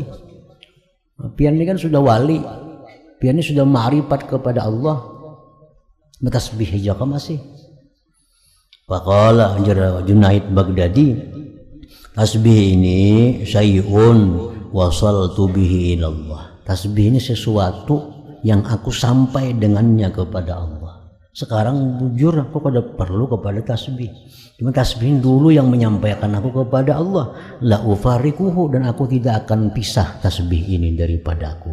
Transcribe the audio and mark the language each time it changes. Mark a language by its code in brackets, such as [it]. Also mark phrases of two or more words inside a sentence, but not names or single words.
[id] Pian ini kan sudah wali, pian ini sudah ma'rifat kepada Allah, tasbih aja kan masih. [ar] فقال جنيد البغدادي, [id] tasbih ini [ar] شيء وصلت به إلى الله. [id] Tasbih ini sesuatu yang aku sampai dengannya kepada Allah. Sekarang jujur aku kada perlu kepada tasbih. Cuma tasbih dulu yang menyampaikan aku kepada Allah. La ufarikuhu, dan aku tidak akan pisah tasbih ini daripada aku.